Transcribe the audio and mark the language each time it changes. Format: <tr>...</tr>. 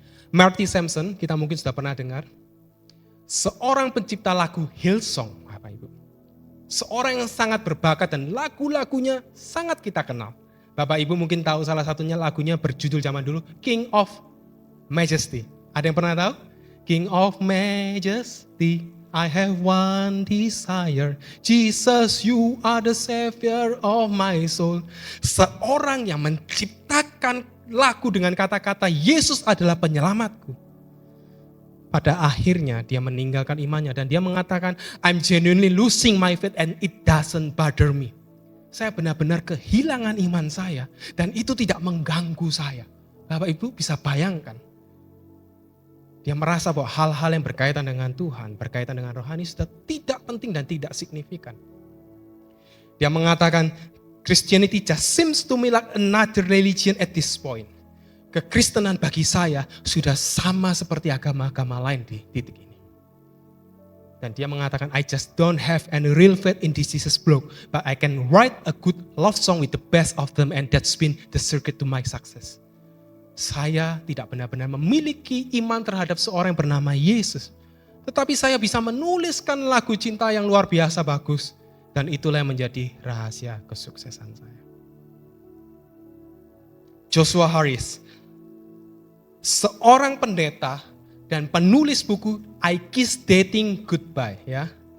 <id>Marty Sampson, kita mungkin sudah pernah dengar. Seorang pencipta lagu Hillsong, Bapak Ibu. Seorang yang sangat berbakat dan lagu-lagunya sangat kita kenal. Bapak Ibu mungkin tahu salah satunya lagunya berjudul zaman dulu King of Majesty. Ada yang pernah tahu? King of Majesty.</id> <en>I have one desire. Jesus, you are the savior of my soul.</en> <id>Seorang yang menciptakan lagu dengan kata-kata Yesus adalah penyelamatku. Pada akhirnya dia meninggalkan imannya dan dia mengatakan,</id> <en>I'm genuinely losing my faith and it doesn't bother me.</en> <id>Saya benar-benar kehilangan iman saya dan itu tidak mengganggu saya. Bapak Ibu bisa bayangkan. Dia merasa bahwa hal-hal yang berkaitan dengan Tuhan, berkaitan dengan rohani sudah tidak penting dan tidak signifikan. Dia mengatakan,</id> <en>Christianity just seems to me like another religion at this point.</en> <id>Kekristenan bagi saya sudah sama seperti agama-agama lain di titik ini. Dan dia mengatakan,</id> <en>I just don't have any real faith in this Jesus bloke, but I can write a good love song with the best of them and that's been the secret to my success.</en> <id>Saya tidak benar-benar memiliki iman terhadap seorang yang bernama Yesus. Tetapi saya bisa menuliskan lagu cinta yang luar biasa bagus. Dan itulah yang menjadi rahasia kesuksesan saya. Joshua Harris, seorang pendeta dan penulis buku I Kiss Dating Goodbye. Ya.</id>